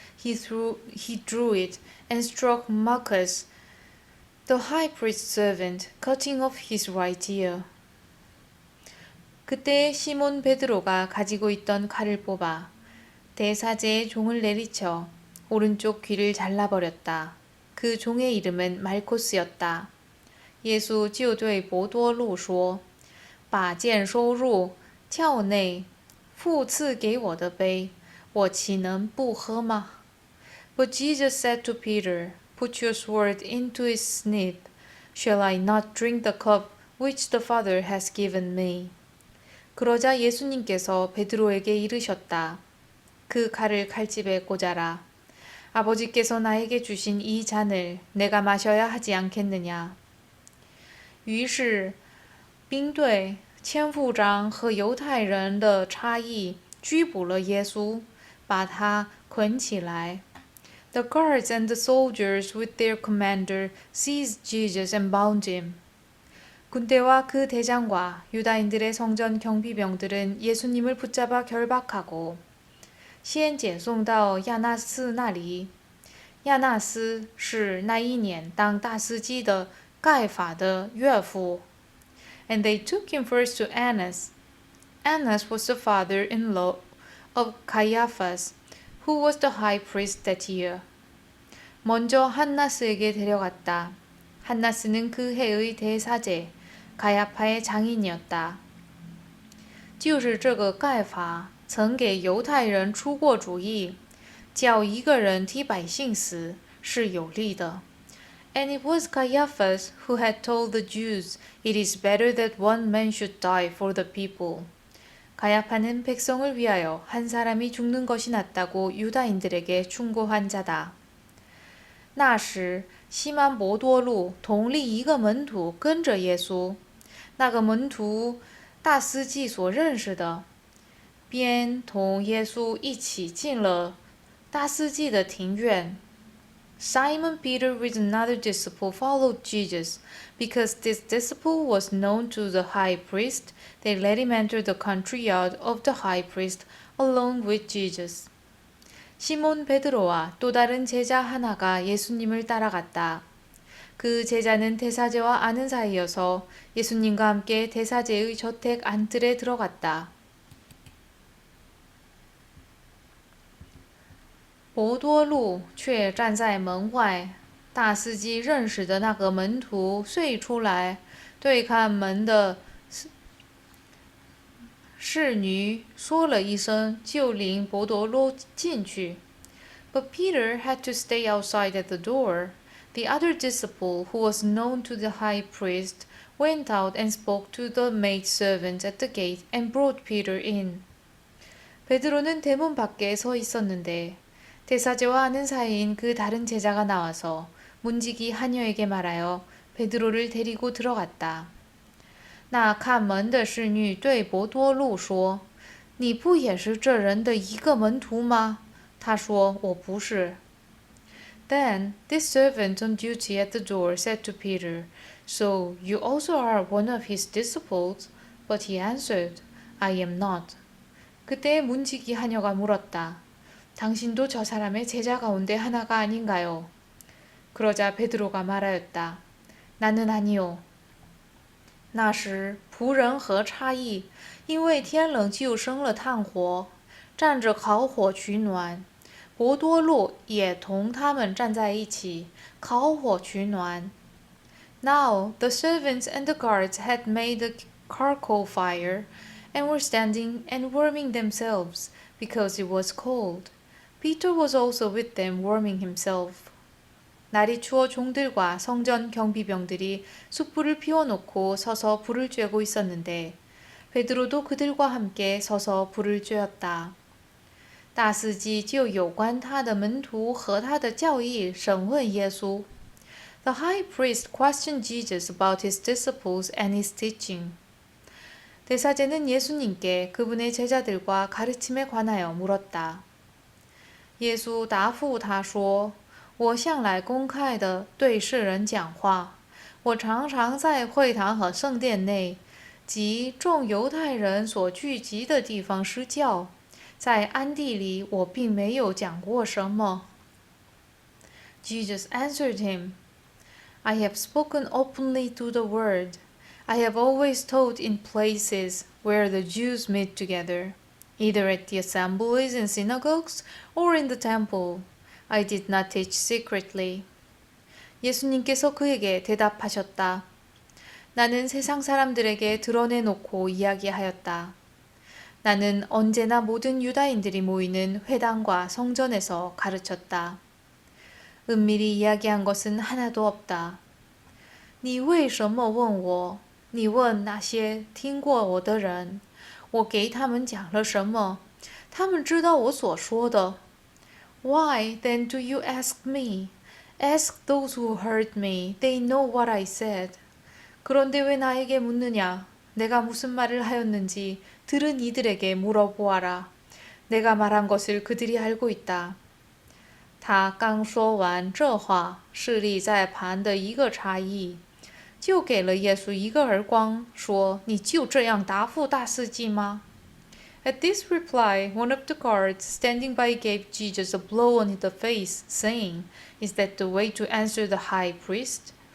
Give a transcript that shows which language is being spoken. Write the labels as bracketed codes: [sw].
[en] He drew it and struck Malchus, the high priest's servant, cutting off his right ear. [ko] 그때 시몬 베드로가 가지고 있던 칼을 뽑아 대사제의 종을 내리쳐 오른쪽 귀를 잘라버렸다. 그 종의 이름은 말코스였다. [zh] 耶稣就对伯多禄说：“把剑收入鞘内，父赐给我的杯，我岂能不喝吗？” [en] But Jesus said to Peter, "Put your sword into its sheath. Shall I not drink the cup which the Father has given me?" [ko] 그러자 예수님께서 베드로에게 이르셨다. 그 칼을 칼집에 꽂아라. 아버지께서 나에게 주신 이 잔을 내가 마셔야 하지 않겠느냐. [zh] 于是，兵队、千夫长和犹太人的差役拘捕了耶稣，把他捆起来。 [en] The guards and the soldiers with their commander seized Jesus and bound him. [ko] 군대와 그 대장과 유다인들의 성전 경비병들은 예수님을 붙잡아 결박하고 [zh] 先解送到亚那斯那里。亚那斯是那一年当大司机的盖法的岳父。 [en] And they took him first to Annas. Annas was the father-in-law of Caiaphas, who was the high priest that year. [ko] 먼저 한나스에게 데려갔다. 한나스는 그 해의 대사제, 가야파의 장인이었다. [zh] 就是这个盖法曾给犹太人出过主意，叫一个人替百姓死是有利的。 [en] And it was Caiaphas who had told the Jews, "It is better that one man should die for the people." [ko] 가야파는 백성을 위하여 한 사람이 죽는 것이 낫다고 유다인들에게 충고한 자다. [zh] 那时，西曼伯多禄同另一个门徒跟着耶稣，那个门徒大司祭所认识的，便同耶稣一起进了大司祭的庭院。 [en] Simon Peter with another disciple followed Jesus. Because this disciple was known to the high priest, they let him enter the country yard of the high priest along with Jesus. [ko] 시몬 베드로와 또 다른 제자 하나가 예수님을 따라갔다. 그 제자는 대사제와 아는 사이여서 예수님과 함께 대사제의 저택 안뜰에 들어갔다. [zh] 伯多禄却站在门外，大司机认识的那个门徒遂出来，对看门的侍女说了一声，就领伯多禄进去。 [en] But Peter had to stay outside at the door. The other disciple, who was known to the high priest, went out and spoke to the maidservant at the gate and brought Peter in. [ko] 베드로는 대문 밖에 서 있었는데 대사제와 아는 사이인 그 다른 제자가 나와서 문지기 하녀에게 말하여 베드로를 데리고 들어갔다. [zh] 那看门的侍女对伯多禄说：“你不也是这人的一个门徒吗？” 他说：“我不是。” [en] Then this servant on duty at the door said to Peter, "So you also are one of his disciples?" But he answered, "I am not." [ko] 그때 문지기 하녀가 물었다. 당신도 저 사람의 제자 가운데 하나가 아닌가요? 그러자 베드로가 말하였다. 나는 아니요. [zh] 那时仆人和差役因为天冷就生了炭火，站着烤火取暖。伯多禄也同他们站在一起，烤火取暖。 [en] Now the servants and the guards had made a charcoal fire, and were standing and warming themselves, because it was cold. Peter was also with them warming himself. [ko] 날이 추워 종들과 성전 경비병들이 숯불을 피워놓고 서서 불을 쬐고 있었는데 베드로도 그들과 함께 서서 불을 쬐었다. [zh] 大司机就有关他的门徒和他的教义审问耶稣。 [en] The high priest questioned Jesus about his disciples and his teaching. [ko] 대사제는 예수님께 그분의 제자들과 가르침에 관하여 물었다. [zh] 耶稣答复他说：“我向来公开地对世人讲话，我常常在会堂和圣殿内，及众犹太人所聚集的地方施教。在暗地里，我并没有讲过什么。” [en] Jesus answered him, "I have spoken openly to the word. I have always taught in places where the Jews meet together, either at the assemblies and synagogues or in the temple. I did not teach secretly." [ko] 예수님께서 그에게 대답하셨다. 나는 세상 사람들에게 드러내놓고 이야기하였다. 나는 언제나 모든 유다인들이 모이는 회당과 성전에서 가르쳤다. 은밀히 이야기한 것은 하나도 없다. [zh] 你为什么问我？你问那些听过我的人，我给他们讲了什么？他们知道我所说的。 [en] Why then do you ask me? Ask those who heard me. They know what I said. [ko] 그런데 왜 나에게 묻느냐? 내가 무슨 말을 하였는지 들은 이들에게 물어보아라. 내가 말한 것을 그들이 알고 있다. [zh] 他刚说完这话，势力在旁的一个差役就给了耶稣一个耳光，说：“你就这样答复大司祭吗？” [en] At this reply, one of the guards standing by gave Jesus a blow on the face, saying, "Is that the way to answer the high priest?"